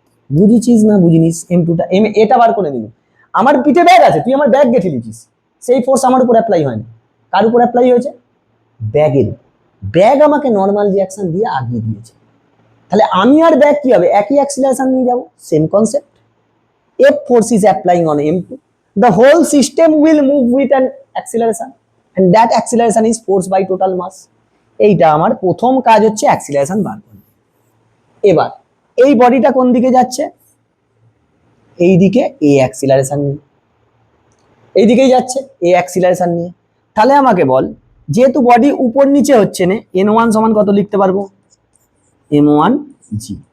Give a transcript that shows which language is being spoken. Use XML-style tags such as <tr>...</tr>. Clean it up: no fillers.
<bn>বুঝেছিস না বুঝিনিস? M2টা, এটা বার করে দিবি। আমার পিঠে ব্যাগ আছে, তুই আমার ব্যাগ গেঁথে দিয়েছিস, সেই ফোর্স আমার উপর অ্যাপ্লাই হয় না, কার উপর অ্যাপ্লাই হয়েছে? ব্যাগের। ব্যাগ আমাকে নর্মাল রিঅ্যাকশন দিয়ে আগিয়ে দিয়েছে, তাহলে আমি আর ব্যাগ কি হবে? একই অ্যাক্সিলারেশন নিয়ে যাব, same concept.</bn> <en>F force is applying on M2, the whole system will move with an acceleration and that acceleration is force by total mass।</en> <bn>এইটা আমার প্রথম কাজ হচ্ছে অ্যাক্সিলারেশন বার করা। এবার এই বডিটা কোন দিকে যাচ্ছে? এই দিকে এ অ্যাক্সিলারেশন নিয়ে, এই দিকেই যাচ্ছে এ অ্যাক্সিলারেশন নিয়ে। তাহলে আমাকে বল, যেহেতু বডি উপর নিচে হচ্ছে না, N1 সমান কত লিখতে পারবো? M1g।</bn>